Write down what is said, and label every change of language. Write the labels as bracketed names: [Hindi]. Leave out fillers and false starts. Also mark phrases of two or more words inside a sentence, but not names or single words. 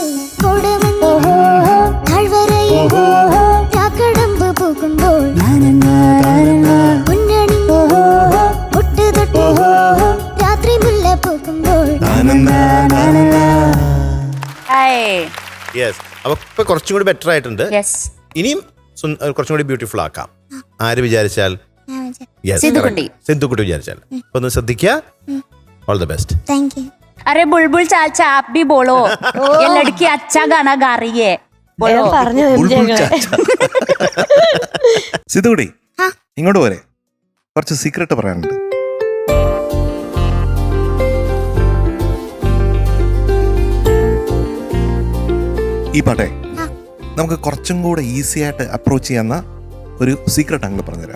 [Malayalam] കൊടുമഞ്ഞിൻ താഴ്വരയിൽ രാക്കടമ്പ് പോകുമ്പോൾ രാത്രി മുല്ല പോകുമ്പോൾ. യെസ്, അപ്പൊ ഇപ്പൊ കുറച്ചും കൂടി ബെറ്റർ ആയിട്ടുണ്ട്. ഇനിയും കുറച്ചും കൂടി ബ്യൂട്ടിഫുൾ ആക്കാം. ആര് വിചാരിച്ചാൽ? സിദ്ധുക്കുട്ടി വിചാരിച്ചാൽ. അപ്പൊ ഒന്ന് ശ്രദ്ധിക്കുക. [English] all the best. thank you. [Hindi] अरे बुलबुल चाचा आप भी बोलो, ये लड़की अच्छा गाना गा रही है, बोलो. [Malayalam] പറഞ്ഞു സിദ്ധുകുട്ടി ഇങ്ങോട്ട് പോരെ, കുറച്ച് സീക്രട്ട് പറയാനുണ്ട്. ഈ പാട്ടെ നമുക്ക് കുറച്ചും കൂടെ ഈസി ആയിട്ട് അപ്രോച്ച് ചെയ്യാവുന്ന ഒരു സീക്രട്ട് അങ്ങ് പറഞ്ഞുതരാം.